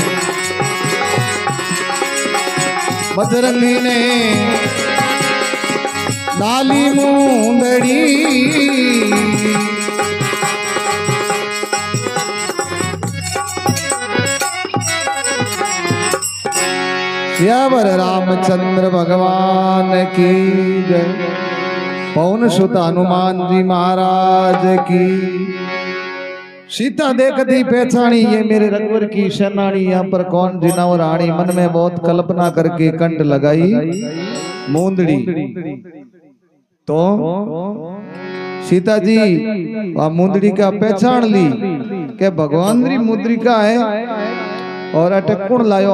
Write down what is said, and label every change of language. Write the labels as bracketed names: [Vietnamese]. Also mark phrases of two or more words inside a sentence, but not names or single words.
[Hindi] बजरंगी ने डाली मूंदड़ी। सियावर रामचंद्र भगवान की जय। पवन सुत हनुमान जी महाराज की। सीता देखती पहचानी, ये मेरे रघुवर की सेनानी। यहाँ पर कौन जिना और रानी, मन में बहुत कल्पना करके कंठ लगाई मूंदड़ी। तो सीता जी वह मूंदड़ी का पहचान ली के भगवान री मुद्रिका है, और अटकुण लायो।